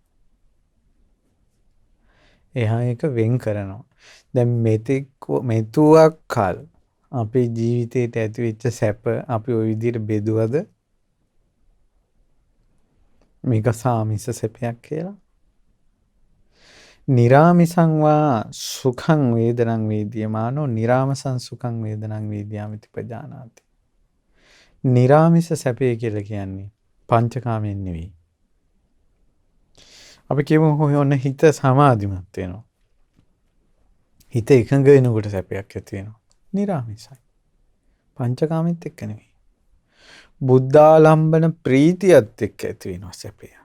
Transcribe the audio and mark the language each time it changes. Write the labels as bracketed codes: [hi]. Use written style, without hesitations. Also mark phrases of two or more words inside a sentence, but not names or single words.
[si] එහා එක වෙන් කරනවා. දැන් මෙතුවක් කල් අපේ ජීවිතේට ඇතිවෙච්ච සැප අපි ওই විදිහට බෙදුවද මේක සාමිස සැපයක් කියලා. [pi] නිරාමිසං වා සුඛං වේදනං වේද්‍යමානෝ නිරාමසං සුඛං වේදනං වේද්‍යාමිති පජානාති. [si] නිරාමිස සැපය කියලා කියන්නේ පංචකාමයෙන් නෙවෙයි. අපි කියමු ඔන්න හිත සමාධිමත් වෙනවා. හිත එකඟ වෙනකොට සැපයක් ඇති වෙනවා. නිරාමිසයි. පංචකාමෙත් එක්ක නෙවෙයි. බුද්ධාලම්බන ප්‍රීතියත් එක්ක ඇති වෙනවා සැපය.